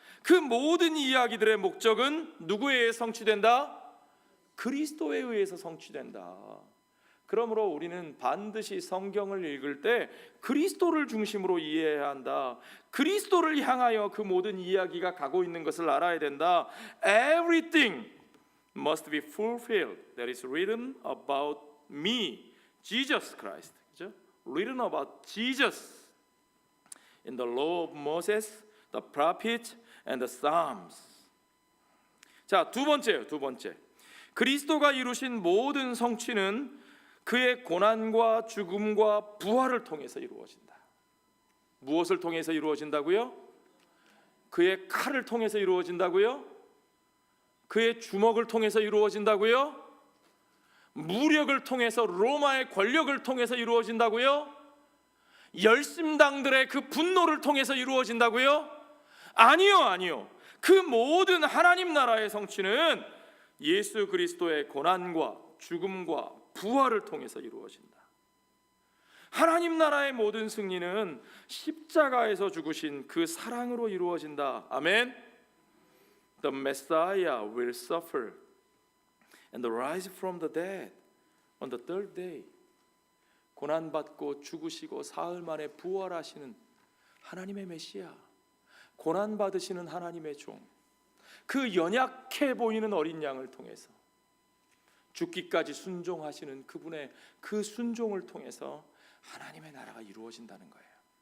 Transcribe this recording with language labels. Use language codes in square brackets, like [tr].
[ko] 그 모든 이야기들의 목적은 누구에 의해 성취된다? 그리스도에 의해서 성취된다. 그러므로 우리는 반드시 성경을 읽을 때 그리스도를 중심으로 이해해야 한다. 그리스도를 향하여 그 모든 이야기가 가고 있는 것을 알아야 된다. [en] Everything must be fulfilled that is written about me, Jesus Christ. [ko] 그죠? [en] Written about Jesus in the law of Moses, the prophets, and the Psalms. [ko] 자, 두 번째. 그리스도가 이루신 모든 성취는 그의 고난과 죽음과 부활을 통해서 이루어진다. 무엇을 통해서 이루어진다고요? 그의 칼을 통해서 이루어진다고요? 그의 주먹을 통해서 이루어진다고요? 무력을 통해서, 로마의 권력을 통해서 이루어진다고요? 열심당들의 그 분노를 통해서 이루어진다고요? 아니요. 그 모든 하나님 나라의 성취는 예수 그리스도의 고난과 죽음과 부활을 통해서 이루어진다. 하나님 나라의 모든 승리는 십자가에서 죽으신 그 사랑으로 이루어진다. 아멘. [en] The Messiah will suffer and rise from the dead on the third day. [ko] 고난받고 죽으시고 사흘 만에 부활하시는 하나님의 메시아, 고난받으시는 하나님의 종, 그 연약해 보이는 어린 양을 통해서 죽기까지 순종하시는 그분의 그 순종을 통해서 하나님의 나라가 이루어진다는 거예요.